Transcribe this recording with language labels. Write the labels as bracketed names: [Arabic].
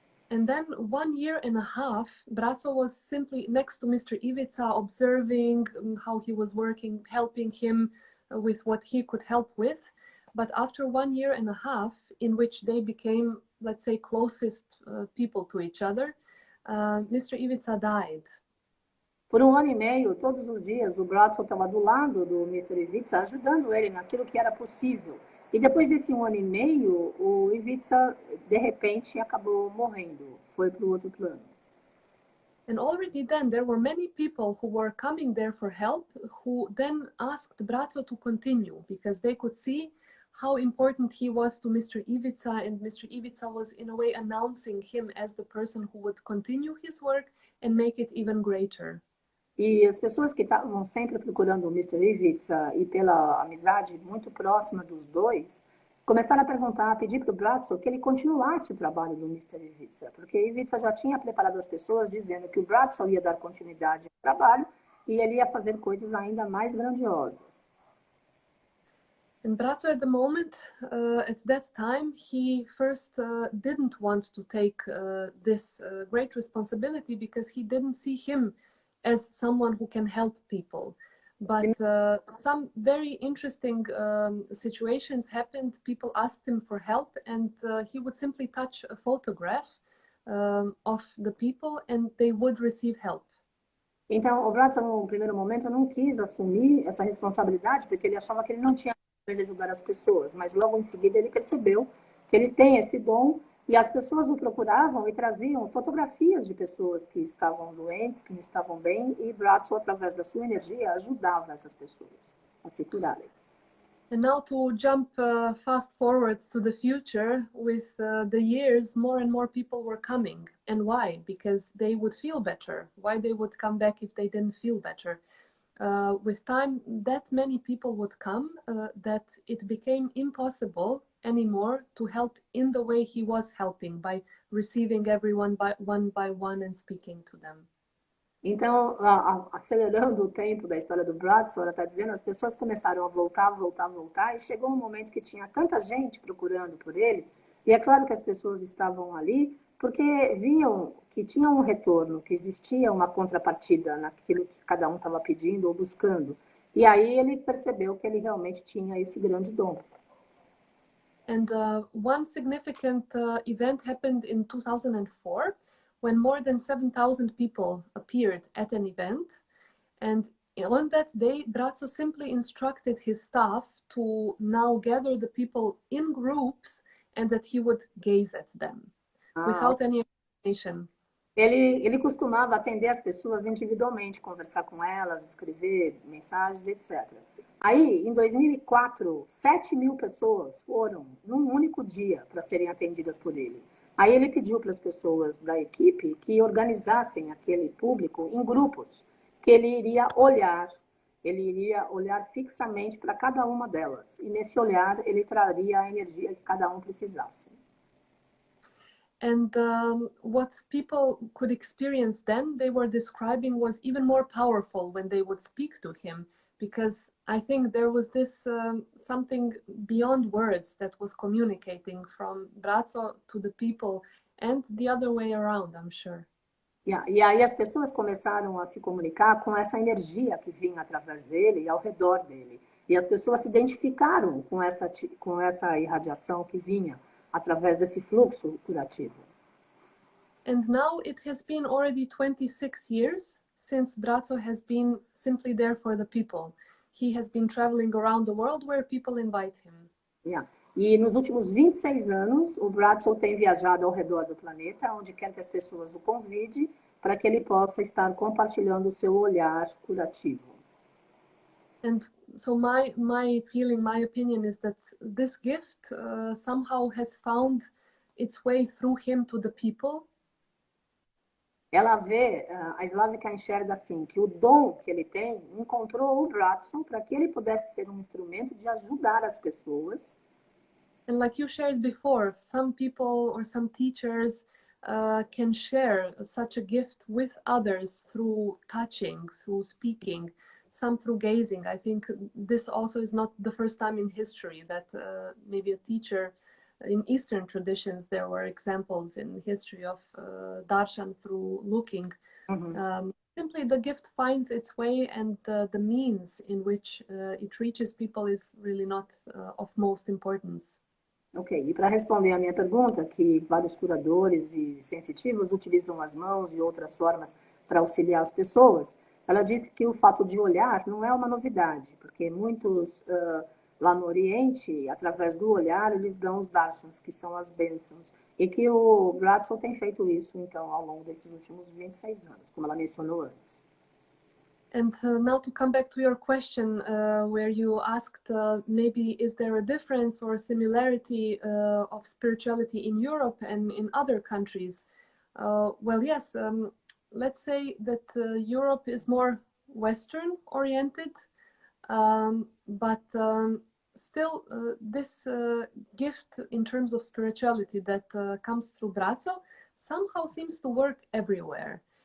[English] And then 1.5 years, Braco was simply next to Mr. Ivica, observing how he was working, helping him with what he could help with. But after 1.5 years, in which they became, let's say, closest people to each other, Mr. Ivica died. [Portuguese] Por 1 ano e meio, todos os dias, o Braco estava do lado do Mr. Ivica, ajudando ele naquilo que era possível. E depois desse 1 ano e meio, o Ivica, de repente, acabou morrendo, foi para o outro plano. [English] And already then there were many people who were coming there for help, who then asked Braco to continue, because they could see how important he was to Mr. Ivica, and Mr. Ivica was in a way announcing him as the person who would continue his work and make it even greater. [Portuguese] E as pessoas que estavam sempre procurando o Mr. Ivica e pela amizade muito próxima dos dois, começaram a perguntar, a pedir para o Braco que ele continuasse o trabalho do Mr. Ivica, porque Ivica já tinha preparado as pessoas dizendo que o Braco ia dar continuidade ao trabalho e ele ia fazer coisas ainda mais grandiosas. [English] And Braco at the moment, at that time, he first didn't want to take this great responsibility because he didn't see him as someone who can help people. But some very interesting situations happened. People asked him for help, and he would simply touch a photograph of the people and they would receive help. [Portuguese] Então, o Braco, no primeiro momento, não quis assumir essa responsabilidade porque ele achava que ele não tinha condições de ajudar as pessoas, mas logo em seguida ele percebeu que ele tem esse dom e as pessoas o procuravam e traziam fotografias de pessoas que estavam doentes, que não estavam bem, e Braco, através da sua energia, ajudava essas pessoas a se curarem. [English] And now to jump fast forward to the future, with the years, more and more people were coming. And why? Because they would feel better. Why they would come back if they didn't feel better? With time, that many people would come that it became impossible anymore to help in the way he was helping, by receiving everyone by one and speaking to them. [Portuguese] Então, acelerando o tempo da história do Braco, ela está dizendo, as pessoas começaram a voltar, e chegou um momento que tinha tanta gente procurando por ele, e é claro que as pessoas estavam ali porque viam que tinha um retorno, que existia uma contrapartida naquilo que cada um estava pedindo ou buscando. E aí ele percebeu que ele realmente tinha esse grande dom. [English] And one significant event happened in 2004, when more than 7,000 people appeared at an event. And on that day, Braco simply instructed his staff to now gather the people in groups and that he would gaze at them without any explanation. [Portuguese] Ele costumava atender as pessoas individualmente, conversar com elas, escrever mensagens, etc. Aí, em 2004, 7.000 pessoas foram num único dia para serem atendidas por ele. Aí ele pediu para as pessoas da equipe que organizassem aquele público em grupos, que ele iria olhar fixamente para cada uma delas. E nesse olhar ele traria a energia que cada um precisasse. [English] And what people could experience then, they were describing, was even more powerful when they would speak to him, because I think there was this something beyond words that was communicating from Braco to the people, and the other way around, I'm sure. [Portuguese] E aí as pessoas começaram a se comunicar com essa energia que vinha através dele e ao redor dele. E as pessoas se identificaram com essa irradiação que vinha através desse fluxo curativo. [English] And now it has been already 26 years since Braco has been simply there for the people. He has been traveling around the world where people invite him. [Portuguese] E nos últimos 26 anos, o Braco tem viajado ao redor do planeta, onde quer que as pessoas o convidem, para que ele possa estar compartilhando o seu olhar curativo. [English] And so my feeling, my opinion is that this gift somehow has found its way through him to the people. [Portuguese] Ela vê, a Slavica enxerga assim, que o dom que ele tem encontrou o Braco para que ele pudesse ser um instrumento de ajudar as pessoas. [English] And like you shared before, some people or some teachers can share such a gift with others through touching, through speaking, some through gazing. I think this also is not the first time in history that maybe a teacher in Eastern traditions, there were examples in history of darshan through looking. Simply the gift finds its way, and the means in which it reaches people is really not of most importance. [Portuguese] Ok, e para responder a minha pergunta, que vários curadores e sensitivos utilizam as mãos e outras formas para auxiliar as pessoas, ela disse que o fato de olhar não é uma novidade, porque muitos lá no Oriente, através do olhar, eles dão os darshans, que são as bênçãos, e que o Braco tem feito isso, então, ao longo desses últimos 26 anos, como ela mencionou antes. [English] And now to come back to your question, where you asked maybe is there a difference or similarity of spirituality in Europe and in other countries? Well, yes, let's say that Europe is more Western oriented, but still this gift in terms of spirituality that comes through Braco somehow seems to work everywhere.